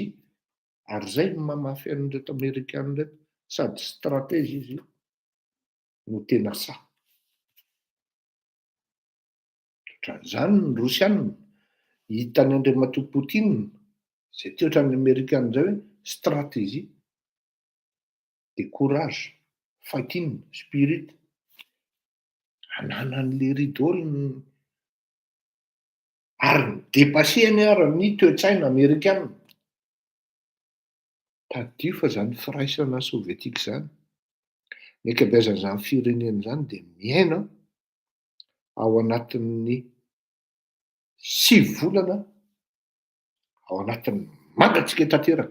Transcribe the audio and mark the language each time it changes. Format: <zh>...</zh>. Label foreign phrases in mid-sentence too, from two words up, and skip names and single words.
<mg>Ary zay no mamafy an'reto Amerikanina reto, sady stratège izy no tena sahy. Ohatran'izany ny Rosianina hitany Andriamatoa Poutine, zay ty ohatran'ny Amerikanina zay hoe stratégie.</mg> <fr>de courage,</fr> <en>fighting spirit,</en> <mg>ananan'le ridolony ary dépasseany ary ny toe-tsaina amerikanina. Tadio fa zany firaisana sovietika zany. Ny ankabeazan'izany firenena zany de miaina ao anatin'ny 7 volana ao anatin'ny mangatsika tanteraka.</mg>